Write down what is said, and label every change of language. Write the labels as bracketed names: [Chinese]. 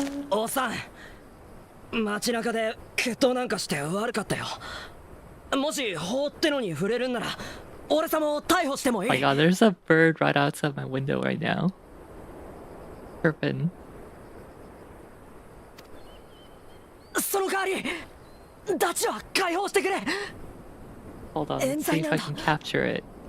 [Japanese] おっさん、街中で決闘なんかして悪かったよ。もし法ってのに触れるんなら俺様を逮捕してもい [English] Oh [Japanese] い。 [English] my god, there's a bird right outside my window right now. Chirping. [Japanese] その代わりダチは解放してくれ。 [English] Hold on, let's see if I can capture it.